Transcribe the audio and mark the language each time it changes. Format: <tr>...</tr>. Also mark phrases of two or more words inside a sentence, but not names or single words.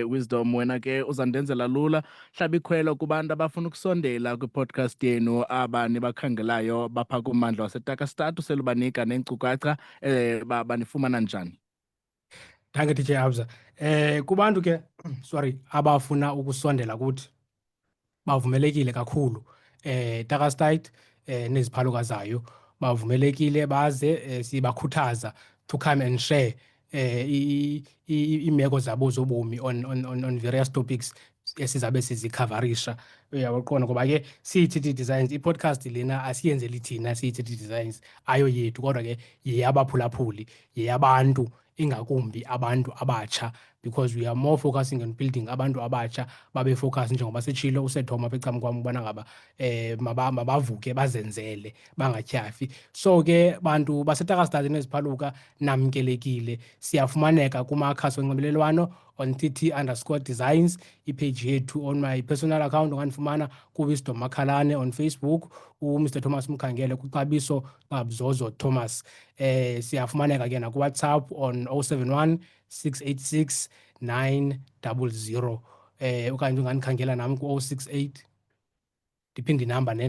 <xh>Wisdom, wena ke uzandenzela lula hlaba ikhwelo kubantu abafuna ukusondela kwi-podcast yenu nibakhangelayo bapha kummandla waseTarkastad, uselubanika neenkcukacha banifumana njani?</xh> <af>Danke DJ Abza.</af> <xh>Kubantu ke abafuna ukusondela kuthi bavumelekile kakhulu. Tarkastad neziphalukazayo bavumelekile baze, sibakhuthaza</xh> <en>to come and share</en> <xh>iimeko zabo zobomi</xh> <en>on various topics</en> <xh>esizabe sizikhavarisha. Uyaqonda ngoba ke siyi-TT Designs, i-podcast lena asiyenzeli thina siyi-TT Designs, ayo yethu, kodwa ke yeyabaphulaphuli, yeyabantu, ingakumbi abantu abatsha,</xh> <en>because we are more focusing on building</en> <xh>abantu abatsha babe focus njengoba sitshilo uSethoma apha ecam kwam ubana ngaba mabavuke bazenzele bangatyhafi. So ke bantu baseTarkastad neziphaluka namkelekile, siyafumaneka kumakhasi onxibelelwano on TT_Designs, ipage yethu.</xh> <en>On my personal account</en> <xh>ungandifumana kuWisdom Makhalane on Facebook, uMr Thomas Mkhangele kuXabiso Ngabzozo Thomas. Siyafumaneka ke nakuWhatsApp on 071 686 900, okanye ungandikhangela nam ku-068, ndiphinde inamba nena.</xh>